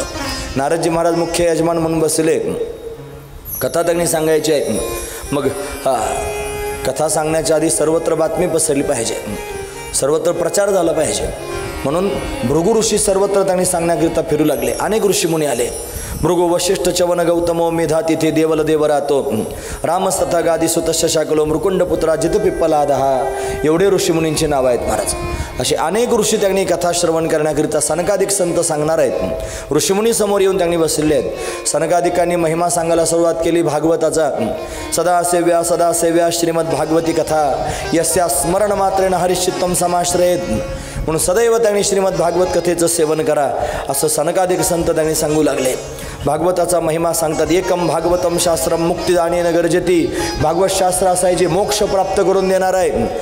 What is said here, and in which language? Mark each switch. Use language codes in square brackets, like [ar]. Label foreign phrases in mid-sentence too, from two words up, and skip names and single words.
[mr] नारदजी महाराज मुख्य यजमान म्हणून बसले. कथा त्यांनी सांगायची आहे. मग कथा सांगण्याच्या आधी सर्वत्र बातमी पसरली पाहिजे, सर्वत्र प्रचार झाला पाहिजे. म्हणून भृगु ऋषी सर्वत्र त्यांनी सांगण्याकरिता फिरू लागले. अनेक ऋषीमुनी आले. [sa] भृगु वशिष्ठ चवन गौतमो मेधा तिथे देवल देवरातो रामस्तथा गादिसुतश्च शाकलो मृकुंडपुत्रा जित पिप्पलादहा. [mr] एवढे ऋषीमुनींची नावं आहेत महाराज. असे अनेक ऋषी त्यांनी कथा श्रवण करण्याकरिता सनकादिक संत सांगणार आहेत. ऋषीमुनी समोर येऊन त्यांनी बसलेले आहेत. सनकादिकांनी महिमा सांगायला सुरुवात केली भागवताचा. [sa] सदा सेव्या श्रीमद भागवती कथा यस्या स्मरण मात्रेण हरिश्चित्तम समाश्रयेत. [mr] म्हणून सदैव त्यांनी श्रीमद भागवत कथेचं सेवन करा असं सनकादिक संत त्यांनी सांगू लागले. भागवताचा महिमा सांगतात. [sa] एकम भागवतम शास्त्रम मुक्तिदानेन गरजती. [mr] भागवत शास्त्र असं आहे जे मोक्ष प्राप्त करून देणार आहे.